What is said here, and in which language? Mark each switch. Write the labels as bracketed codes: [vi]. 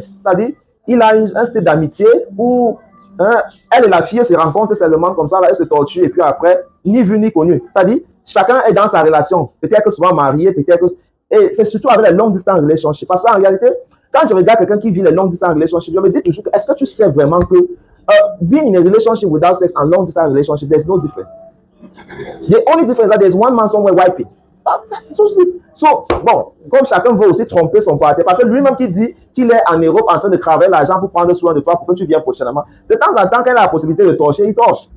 [fr] C'est-à-dire, il a un style d'amitié où hein, elle et la fille se rencontrent seulement comme ça, là, elles se torturent et puis après, ni vu ni connu. C'est-à-dire, chacun est dans sa relation. Peut-être que souvent marié, peut-être que... Et c'est surtout avec les [en] long distance relationships. [fr] Parce qu'en réalité, quand je regarde quelqu'un qui vit les long distance relationships, je me dis toujours, est-ce que tu sais vraiment que [en] being in a relationship without sex and long distance relationship, there's no difference. The only difference is that there's one man somewhere wiping. That's so sick. [fr] So, bon, comme chacun veut aussi tromper son partenaire, parce que lui-même qui dit qu'il est en Europe en train de travailler l'argent pour prendre soin de toi, pour que tu viennes prochainement, de temps en temps, quand il a la possibilité de torcher, il torche.